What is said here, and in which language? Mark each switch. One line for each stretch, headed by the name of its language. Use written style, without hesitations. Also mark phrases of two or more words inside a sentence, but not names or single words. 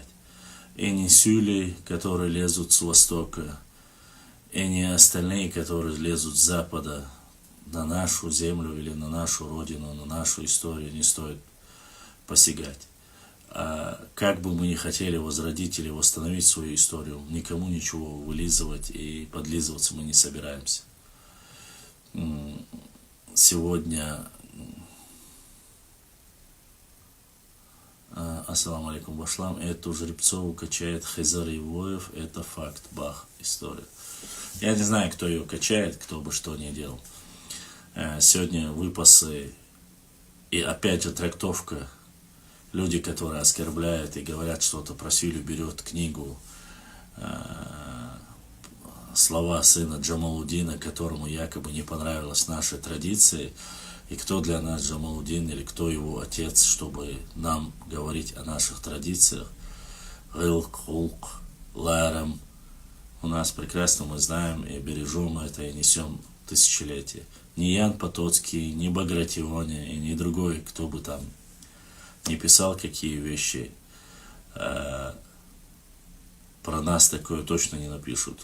Russian: И не сюли, которые лезут с востока, и не остальные, которые лезут с запада на нашу землю или на нашу родину, на нашу историю, не стоит посягать. А как бы мы ни хотели возродить или восстановить свою историю, никому ничего вылизывать и подлизываться мы не собираемся. Сегодня,
Arabic: السلام عليكم Башлам,
Russian: эту Жеребцову качает Хизар Ивоев, это факт, бах, история. Я не знаю, кто ее качает, кто бы что ни делал. Сегодня выпасы и опять же трактовка. Люди, которые оскорбляют и говорят что-то про Силю, берет книгу, слова сына Джамалуддина, которому якобы не понравилась наша традиция, и кто для нас Джамалуддин или кто его отец, чтобы нам говорить о наших традициях.
Chechen: Гилк, хулк, ларам.
Russian: У нас прекрасно мы знаем и бережем это и несем тысячелетия. Ни Ян Потоцкий, ни Багратиони и ни другой, кто бы там не писал какие вещи, про нас такое точно не напишут.